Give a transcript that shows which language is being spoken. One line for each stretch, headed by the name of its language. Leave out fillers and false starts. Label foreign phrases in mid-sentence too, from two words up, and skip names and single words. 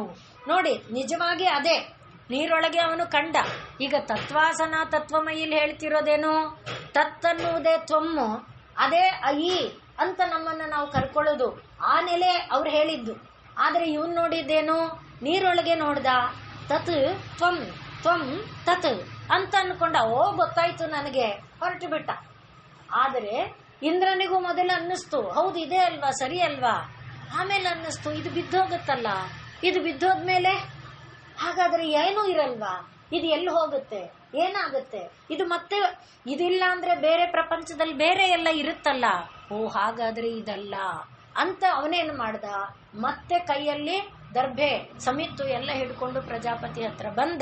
Kannada: ನೋಡಿ, ನಿಜವಾಗಿ ಅದೇ ನೀರೊಳಗೆ ಅವನು ಕಂಡ. ಈಗ ತತ್ವಾಸನ ತತ್ವಮಯಿಲ್ ಹೇಳ್ತಿರೋದೇನು, ತತ್ತನ್ನುವುದೇ ತ್ವಮ್ಮು, ಅದೇ ಅಯಿ ಅಂತ ನಮ್ಮನ್ನ ನಾವು ಕರ್ಕೊಳ್ಳೋದು. ಆ ನೆಲೆ ಅವ್ರು ಹೇಳಿದ್ದು. ಆದ್ರೆ ಇವನ್ ನೋಡಿದ್ದೇನು, ನೀರೊಳಗೆ ನೋಡ್ದ,
Sanskrit: ತತ್ ತ್ವಂ ತ್ವಂ ತತ್
Kannada: ಅಂತ ಅನ್ಕೊಂಡ. ಓ ಗೊತ್ತಾಯ್ತು ನನಗೆ, ಹೊರಟು ಬಿಟ್ಟ. ಆದರೆ ಇಂದ್ರನಿಗೂ ಮೊದಲು ಅನ್ನಿಸ್ತು, ಹೌದು ಇದೇ ಅಲ್ವಾ, ಸರಿ ಅಲ್ವಾ. ಆಮೇಲೆ ಅನ್ನಿಸ್ತು, ಇದು ಬಿದ್ದೋಗುತ್ತಲ್ಲ, ಇದು ಬಿದ್ದೋದ್ಮೇಲೆ ಹಾಗಾದ್ರೆ ಏನೂ ಇರಲ್ವಾ, ಇದು ಎಲ್ಲಿ ಹೋಗುತ್ತೆ, ಏನಾಗುತ್ತೆ, ಇದು ಮತ್ತೆ ಇದಿಲ್ಲ ಅಂದ್ರೆ ಬೇರೆ ಪ್ರಪಂಚದಲ್ಲಿ ಬೇರೆ ಎಲ್ಲ ಇರುತ್ತಲ್ಲ, ಓ ಹಾಗಾದ್ರೆ ಇದಲ್ಲ ಅಂತ ಅವನೇನು ಮಾಡ್ದ, ಮತ್ತೆ ಕೈಯಲ್ಲಿ ದರ್ಭೆ ಸಮಿತ್ತು ಎಲ್ಲ ಹಿಡ್ಕೊಂಡು ಪ್ರಜಾಪತಿ ಹತ್ರ ಬಂದ.